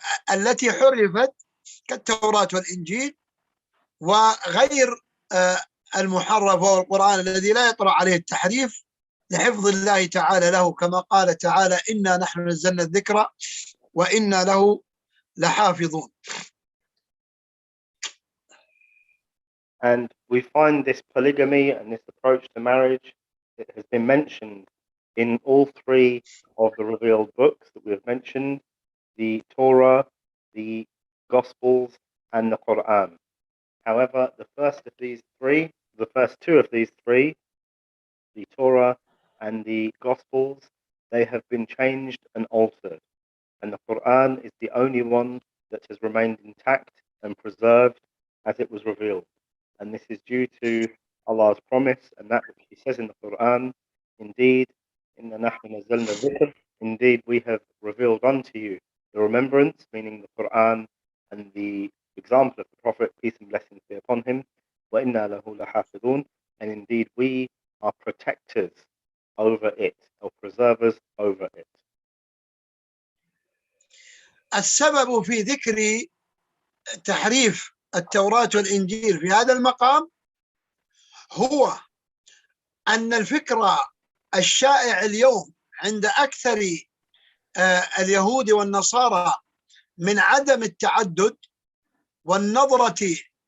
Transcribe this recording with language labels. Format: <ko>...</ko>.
<ar>التي حرفت كالتوراة والإنجيل، وغير المحرف وهو القرآن الذي لا يطرأ عليه التحريف لحفظ الله تعالى له، كما قال تعالى إنا نحن نزلنا الذكر وإنا له لحافظون.</ar> <en>And we find this polygamy and this approach to marriage, it has been mentioned in all three of the revealed books that we have mentioned, the Torah, the Gospels, and the Quran. However, the first two of these three, the Torah and the Gospels, they have been changed and altered. And the Quran is the only one that has remained intact and preserved as it was revealed. And this is due to Allah's promise and that which He says in the Quran, indeed,</en> <ar>inna nahnu nazzalna dhikr,</ar> <en>indeed we have revealed unto you the remembrance, meaning the Quran and the example of the Prophet, peace and blessings be upon him,</en> <ar>wa inna lahu lahafidun,</ar> <en>and indeed we are protectors over it, or preservers over it.</en> <ar>السبب في ذكر تحريف التوراة والإنجيل في هذا المقام هو أن الفكرة الشائع اليوم عند أكثر اليهود والنصارى من عدم التعدد والنظرة</ar>